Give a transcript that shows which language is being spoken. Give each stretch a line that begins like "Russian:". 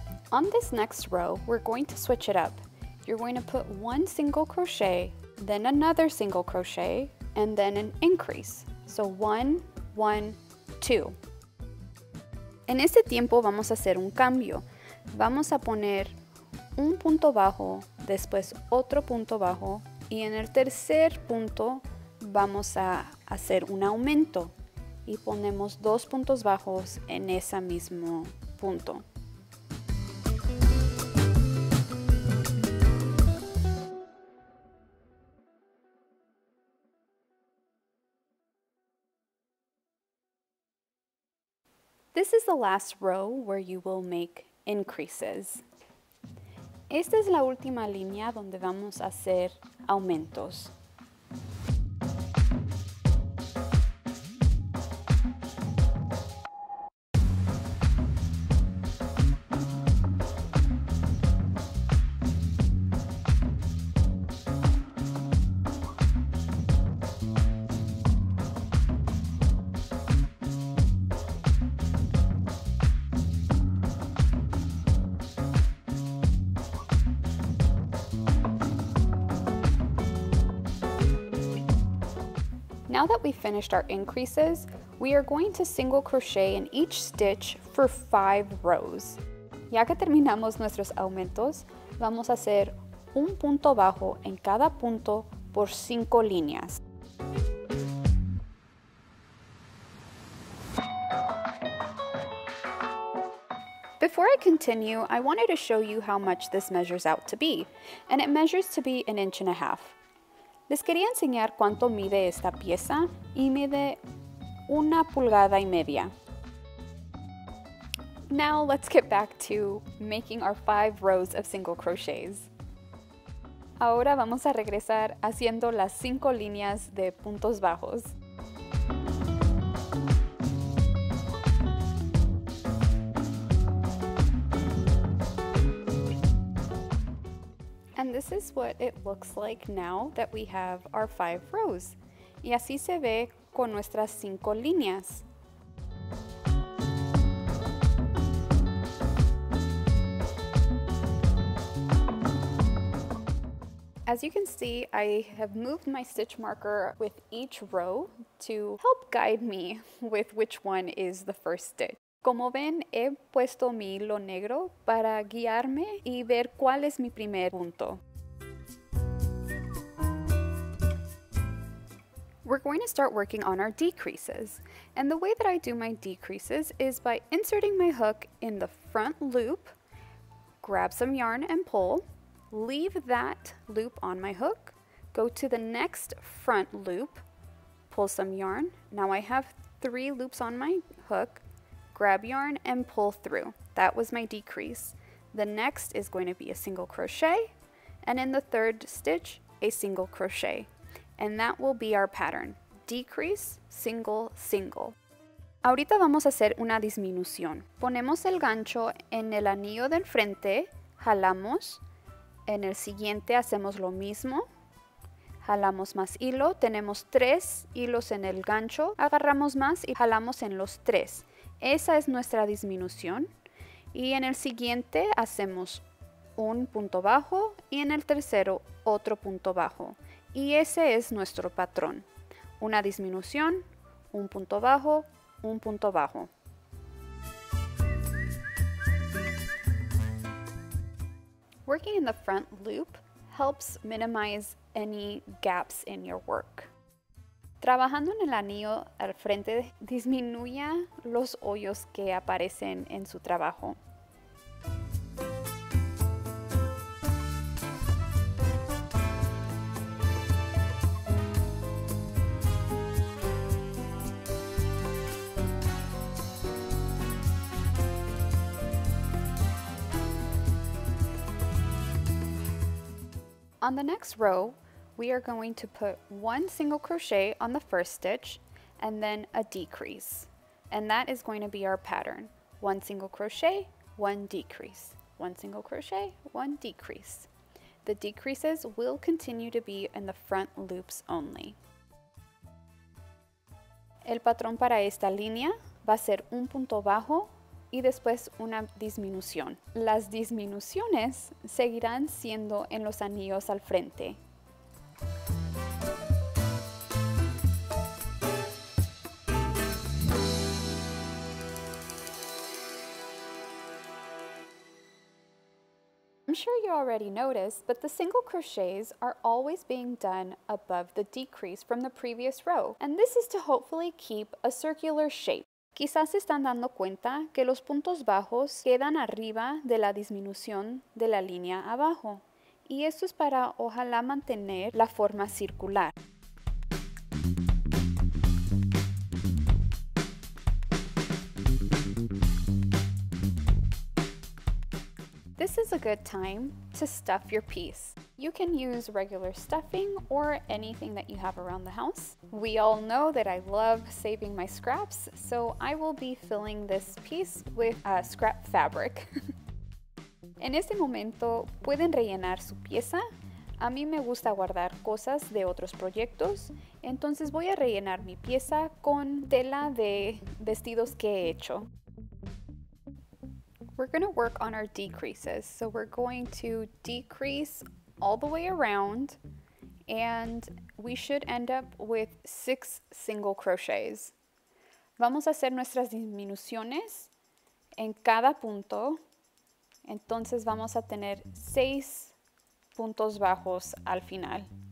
English: On this next row, we're going to switch it up. You're going to put 1 single crochet, then another single crochet, and then an increase. So 1, 1, 2.
Spanish: En este tiempo vamos a hacer un cambio. Vamos a poner un punto bajo, después otro punto bajo y en el tercer punto vamos a hacer un aumento y ponemos 2 puntos bajos en ese mismo punto.
English: This is the last row where you will make increases.
Spanish: Esta es la última línea donde vamos a hacer aumentos.
English: Now that we finished our increases, we are going to single crochet in each stitch for 5 rows.
Spanish: Ya que terminamos nuestros aumentos, vamos a hacer un punto bajo en cada punto por 5 líneas.
English: Before I continue, I wanted to show you how much this measures out to be, and it measures to be 1.5 inches.
Spanish: Les quería enseñar cuánto mide esta pieza y mide 1,5 pulgadas.
English: Now let's get back to making our 5 rows of single crochets.
Spanish: Ahora vamos a regresar haciendo las 5 líneas de puntos bajos.
English: And this is what it looks like now that we have our 5 rows.
Spanish: Y así se ve con nuestras 5 líneas.
English: As you can see, I have moved my stitch marker with each row to help guide me with which one is the first stitch.
Spanish: Como ven, he puesto mi hilo negro para guiarme y ver cuál es mi primer punto.
English: We're going to start working on our decreases. And the way that I do my decreases is by inserting my hook in the front loop, grab some yarn and pull, leave that loop on my hook, go to the next front loop, pull some yarn. Now I have 3 loops on my hook, grab yarn and pull through. That was my decrease. The next is going to be a single crochet, and in the third stitch, a single crochet. And that will be our pattern. Decrease, single, single.
Spanish: Ahorita vamos a hacer una disminución. Ponemos el gancho en el anillo del frente, jalamos. En el siguiente hacemos lo mismo. Jalamos más hilo. Tenemos 3 hilos en el gancho. Agarramos más y jalamos en los 3. Esa es nuestra disminución. Y en el siguiente hacemos un punto bajo y en el tercero otro punto bajo. Y ese es nuestro patrón. Una disminución, un punto bajo, un punto bajo.
English: Working in the front loop helps minimize any gaps in your work.
Spanish: Trabajando en el anillo al frente disminuya los hoyos que aparecen en su trabajo.
English: On the next row, we are going to put 1 single crochet on the first stitch and then a decrease. And that is going to be our pattern. 1 single crochet, 1 decrease. 1 single crochet, 1 decrease. The decreases will continue to be in the front loops only.
Spanish: El patrón para esta línea va a ser un punto bajo y después una disminución. Las disminuciones seguirán siendo en los anillos al frente.
English: I'm sure you already noticed, but the single crochets are always being done above the decrease from the previous row, and this is to hopefully keep a circular shape.
Spanish: Quizás se están dando cuenta que los puntos bajos quedan arriba de la disminución de la línea abajo, y esto es para ojalá mantener la forma circular.
English: This is a good time to stuff your piece. You can use regular stuffing or anything that you have around the house. We all know that I love saving my scraps, so I will be filling this piece with scrap fabric.
Spanish: En este momento pueden rellenar su pieza. A mí me gusta guardar cosas de otros proyectos, entonces voy a rellenar mi pieza con tela de vestidos que he hecho.
English: We're going to work on our decreases, so we're going to decrease all the way around, and we should end up with 6 single crochets.
Spanish: Vamos a hacer nuestras disminuciones en cada punto, entonces vamos a tener 6 puntos bajos al final.